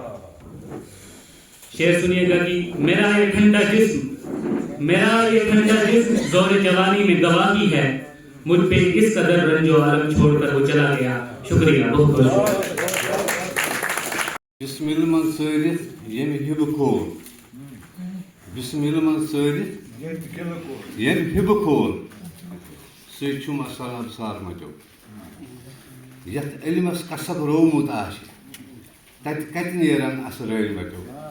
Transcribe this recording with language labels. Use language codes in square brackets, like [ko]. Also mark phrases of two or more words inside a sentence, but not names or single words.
[ur] شعر سنیے گا کہ میرا یہ ٹھنڈا جسم زور جوانی میں گواہی ہے، مجھ پہ کس قدر رنج و عالم چھوڑ کر وہ چلا گیا. شکریہ، بہت بہت. [ar] بسم اللہ [ks] سٲرِتھ ییٚمہِ ہِبہٕ کھول، [ar] بسم اللہ [ks] سٲرِتھ ییٚمہِ ہِبہٕ کھول، سُے چھُم اصل ابصار مچو. یتھ علمس کسب روومُت آسہِ تتہِ کتہِ نیرن اسرٲرۍ مچو.